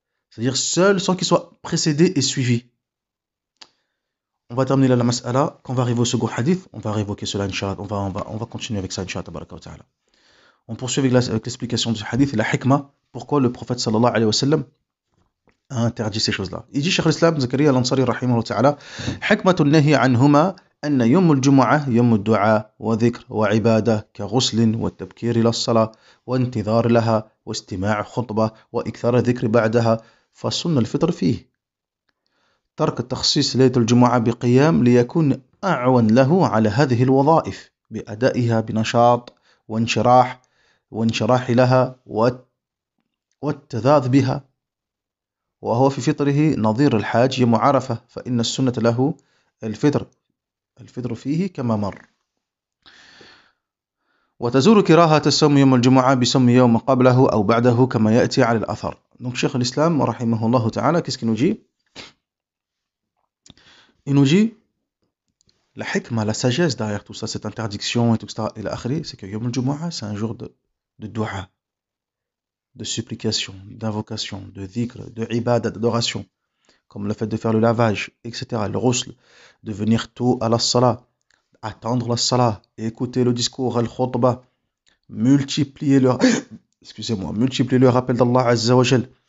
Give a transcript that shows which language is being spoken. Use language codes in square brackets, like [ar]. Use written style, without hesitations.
[fr] C'est-à-dire seul sans qu'il soit précédé et suivi. On va terminer là la mas'ala. Quand on va arriver au second hadith, on va révoquer cela, Inch'Allah. On va continuer avec ça, Inch'Allah. On poursuit avec l'explication du hadith et la hikmah. Pourquoi le prophète sallallahu alayhi wa sallam a interdit ces choses-là. Il dit, [ar] Cheikh l'Islam, Zakaria al-Ansari, rahimahullah ta'ala, hikmatun nahi anhuma, أن يوم الجمعة يوم الدعاء وذكر وعبادة كغسل والتبكير إلى الصلاة وانتظار لها واستماع خطبة وإكثار الذكر بعدها فسن الفطر فيه ترك التخصيص ليلة الجمعة بقيام ليكون أعون له على هذه الوظائف بأدائها بنشاط وانشراح لها والتذاذ بها وهو في فطره نظير الحاج يوم عرفة فإن السنة له الفطر فيه كما مر وتزول كراهة الصوم يوم الجمعة بصوم يوم قبله أو بعده كما يأتي على الأثر. [fr] Donc Cheikh l'Islam rahimahullah ta'ala, qu'est-ce qu'il nous dit? Il nous dit la hikmah, la sagesse derrière tout ça, cette interdiction et tout ça, et l'akhri, c'est que Yom al-Jumu'ah, c'est un jour de dua, de supplication, d'invocation, de dhikr, de ibadah, d'adoration, comme le fait de faire le lavage, etc., le ghusl, de venir tôt à la salah, attendre la salah, écouter le discours, al-khutbah, multiplier le rappel d'Allah Azza wa Jal.